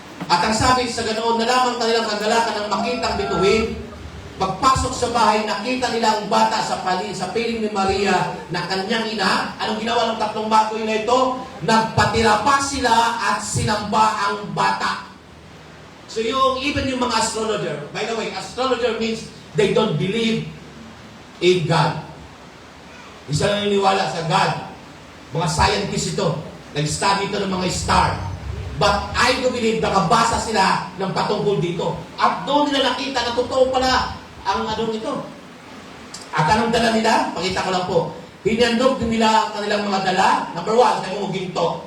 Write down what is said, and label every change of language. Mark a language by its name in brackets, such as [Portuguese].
[Filipino] At ang sabi sa ganoon, nalaman kanilang kagalakan ng makitang bituin. Pagpasok sa bahay, nakita nila ang bata sa piling ni Maria na kanyang ina. Anong ginawa ng tatlong bagoy na ito? Nagpatira pa sila at sinamba ang bata. [English] So even yung mga astrologer, by the way, astrologer means they don't believe in God. [Filipino] Isa lang naniniwala sa God. Mga scientists ito. Nag-study ito ng mga star. [English] But I do believe [Filipino] nakabasa sila ng patungkol dito. At doon nila nakita na totoo pala ang ito. At anong dala nila? Pakita ko lang po. Hinandog din nila ang kanilang mga dala. Number 1, sabi mo ginto.